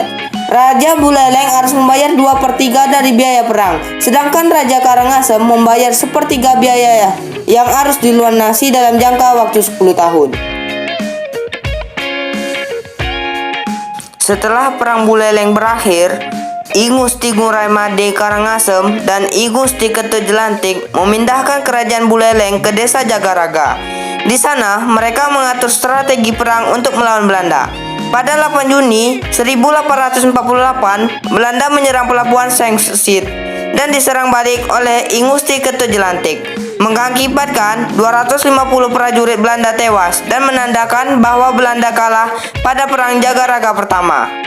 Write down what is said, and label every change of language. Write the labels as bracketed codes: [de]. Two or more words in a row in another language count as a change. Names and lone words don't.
[id] Raja Buleleng harus membayar 2/3 dari biaya perang, sedangkan Raja Karangasem membayar 1/3 biaya yang harus dilunasi dalam jangka waktu 10 tahun. Setelah Perang Buleleng berakhir, I Gusti Nguramade Karangasem dan I Gusti Ketut Jelantik memindahkan kerajaan Buleleng ke desa Jagaraga. Di sana, mereka mengatur strategi perang untuk melawan Belanda. Pada 8 Juni 1848, Belanda menyerang pelabuhan Sangsit dan diserang balik oleh I Gusti Ketut Jelantik, mengakibatkan 250 prajurit Belanda tewas dan menandakan bahwa Belanda kalah pada Perang Jagaraga pertama.